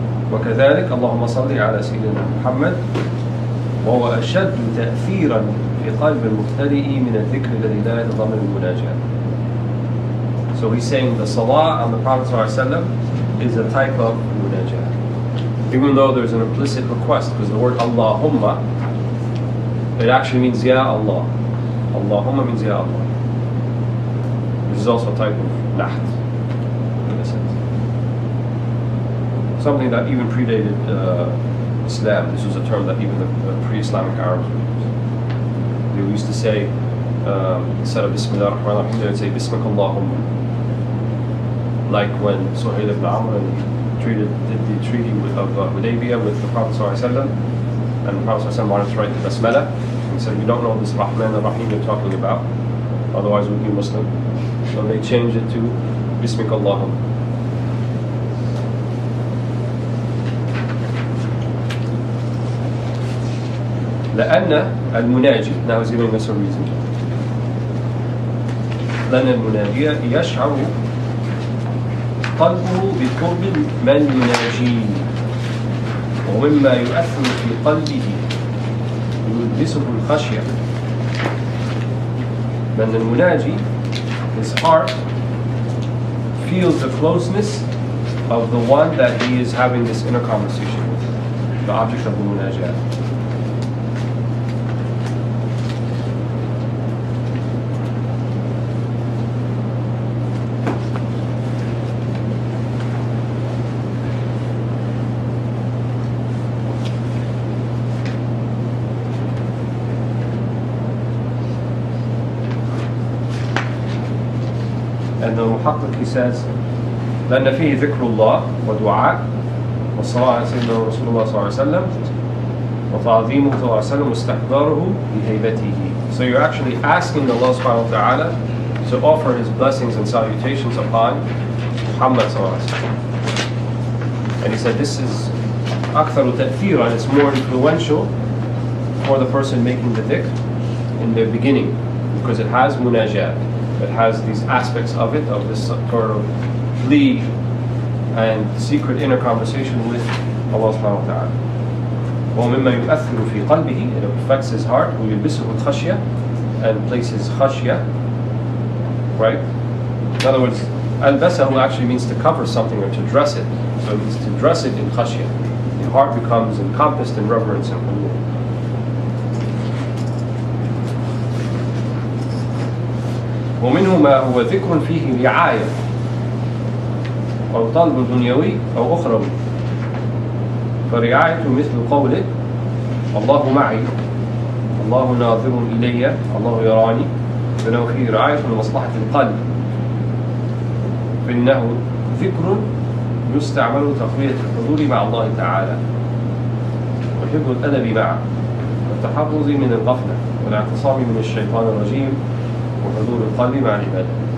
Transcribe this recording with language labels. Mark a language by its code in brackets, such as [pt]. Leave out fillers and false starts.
[ar] وكذلك اللهم صل على سيدنا محمد وهو أشد تأثيرا في قلب المبتدئ من الذكر الذي لا يتضمن المناجاة. [en] So he's saying the salah on the Prophet ﷺ is a type of munajah. Even though there's an implicit request, because the word Allahumma, it actually means Ya Allah. Allahumma means Ya Allah. Which is also a type of naht, in a sense. Something that even predated Islam. This was a term that even the pre-Islamic Arabs would use. They used to say, instead of Bismillah ar-Rahman ar-Rahim, they would say Bismika Allahumma. Like when Suhail ibn Amr did the treaty of Hudaybiyah with the Prophet ﷺ, and the Prophet ﷺ wanted to write the Basmala. He said, you don't know this Rahman ar-Rahim you're talking about, otherwise we'd be Muslim. So they changed it to Bismika Allahumma. [ar] لأن المناجي, [en] now he's giving us a reason. [ar] لأن المناجي يشعر قلبه بقرب من يناجيه ومما يؤثر في قلبه يلبسه الخشية. لأن المناجي, [en] his heart feels the closeness of the one that he is having this inner conversation with, the object of the munajat. And the Muhakkik, he says, [ar] لأن فيه ذكر الله ودعاء والصلاة على سيدنا رسول الله صلى الله عليه وسلم وتعظيمه صلى الله عليه وسلم واستحضاره بهيبته. [en] So you're actually asking Allah subhanahu wa ta'ala to offer His blessings and salutations upon Muhammad [ar] صلى الله عليه وسلم. [en] And he said this is [ar] أكثر تأثيرا, [en] it's more influential for the person making the dhikr in the beginning, because it has munajat. It has these aspects of it, of this sort of plea and secret inner conversation with Allah subhanahu wa ta'ala. [ar] وَمِمَّا يُؤَثِّرُ فِي قَلْبِهِ, [en] it affects his heart, [ar] وَيُلْبِسُهُ الْخَشْيَةِ, [en] and places khashya, right? In other words, al-basahu actually means to cover something or to dress it. So it means to dress it in khashya. The heart becomes encompassed in reverence and hulul. [ar] ومنه ما هو ذكر فيه رعاية أو طلب دنيوي أو أخروي. فرعاية مثل قولك الله معي، الله ناظر إلي، الله يراني، فإنه فيه رعاية لمصلحة القلب، فإنه ذكر يستعمل تقوية الحضور مع الله تعالى وحفظ الأدب معه والتحفظ من الغفلة والاعتصام من الشيطان الرجيم وحضور القلب مع العبادة.